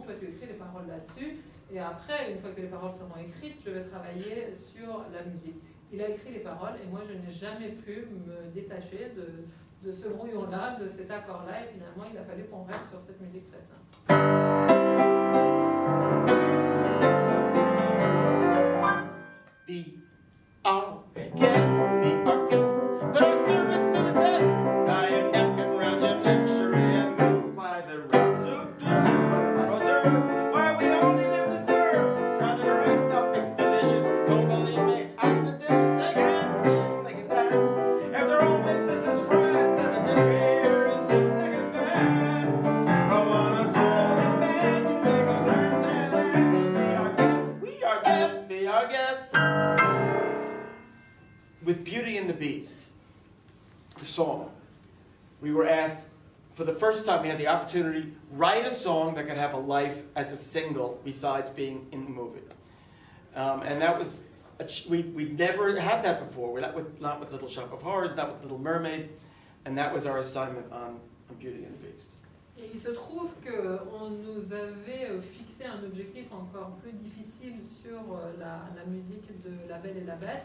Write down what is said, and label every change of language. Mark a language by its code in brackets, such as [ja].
[fr] Toi, tu écris les paroles là-dessus. Et après, une fois que les paroles seront écrites, je vais travailler sur la musique. Il a écrit les paroles et moi, je n'ai jamais pu me détacher de ce brouillon-là, de cet accord-là. Et finalement, il a fallu qu'on reste sur cette musique très simple. [en] Be our guest, be our guest, put our service to the test. Tie a napkin round your neck, sherry, and multiply the rest. Soup to soup, hors d'oeuvre, why we only live to serve. Try the right stuff, it's delicious. Don't believe me, ask the dishes. They can sing, they can dance. After all this is France, and the dinner here is never second best. Go on unfolding, man, you take a glass and then you be our guest. We are guests, be our guests. With Beauty and the Beast, the song, we were asked, for the first time we had the opportunity, write a song that could have a life as a single besides being in the movie. And that was, we never had that before, not with Little Shop of Horrors, not with Little Mermaid, and that was our assignment on Beauty and the Beast. [fr] Et il se trouve qu'on nous avait fixé un objectif encore plus difficile sur la musique de La Belle et la Bête.